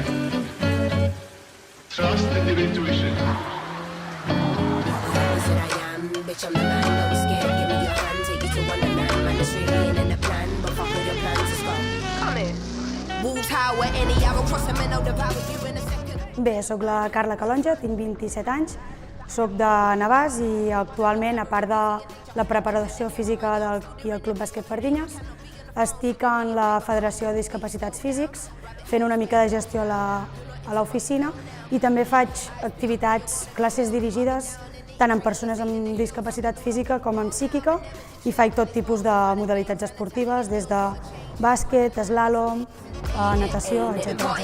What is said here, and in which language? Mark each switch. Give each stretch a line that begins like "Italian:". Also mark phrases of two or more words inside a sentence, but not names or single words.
English: Trust in your intuition. Said I am, bitch, I'm the man, don't be scared, give me your hand, take you to Wonderland, man, it's really ain't in the plan, but fuck with your plans, let's go. Come in. Wolves howl at any hour, cross them and I'll devour you in a second.
Catalan: Bé, soc la Carla Calonja, tinc 27 anys, soc de Navàs i actualment, a part de la preparació física d'aquí al Club Bàsquet Pardinyes, estic en la Federació de Discapacitats Físics, fent una mica de gestió a l'oficina i també faig activitats, classes dirigides tant en persones amb discapacitat física com en psíquica i faig tot tipus de modalitats esportives, des de bàsquet, eslàlom, natació, etc.